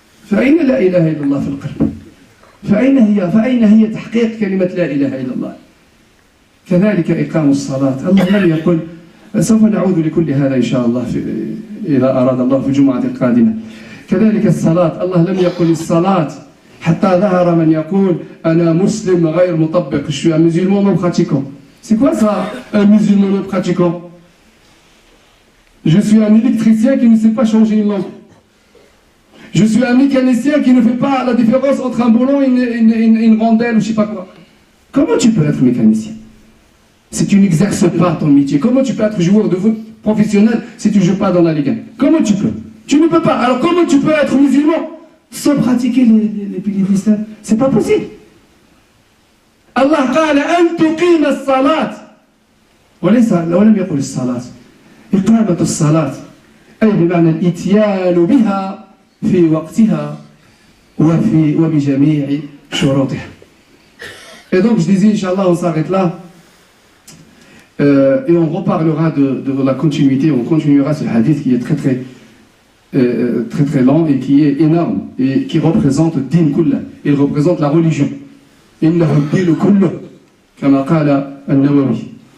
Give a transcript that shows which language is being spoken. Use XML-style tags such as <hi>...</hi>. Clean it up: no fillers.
<ar>فأين لا إله إلا الله في القلب؟ فأين هي تحقيق كلمة لا إله إلا الله؟ كذلك إقام الصلاة. الله لم يقل، سوف نعود لكل هذا إن شاء الله إذا أراد الله في الجمعة القادمة. كذلك الصلاة، الله لم يقل الصلاة حتى ظهر من يقول أنا مسلم غير مطبق.</ar> <fr>Je suis un musulman non pratiquant. C'est quoi ça, un musulman non pratiquant? Je suis un électricien qui ne sait pas changer une lampe. Je suis un mécanicien qui ne fait pas la différence entre un boulon et une rondelle ou je ne sais pas quoi. Comment tu peux être mécanicien si tu n'exerces pas ton métier? Comment tu peux être joueur de foot professionnel si tu ne joues pas dans la Ligue 1? Comment tu peux? Tu ne peux pas. Alors comment tu peux être musulman sans pratiquer les piliers de l'islam? C'est pas possible.</fr> <ar>Allah قال أن تقيم الصلاة ولم يقل الصلاة. إقامة الصلاة أي بمعنى الإتيان بها في وقتها وبجميع شروطها.</ar> <fr>Et donc je disais, Inch'Allah, on s'arrête là et on reparlera de la continuité, on continuera ce hadith qui est très long et qui est énorme et qui représente</fr> <ar>din kullah,</ar> <fr>il représente la religion.</fr> <ar>Innahu din kullah, kama qala an-Nawawi.</ar>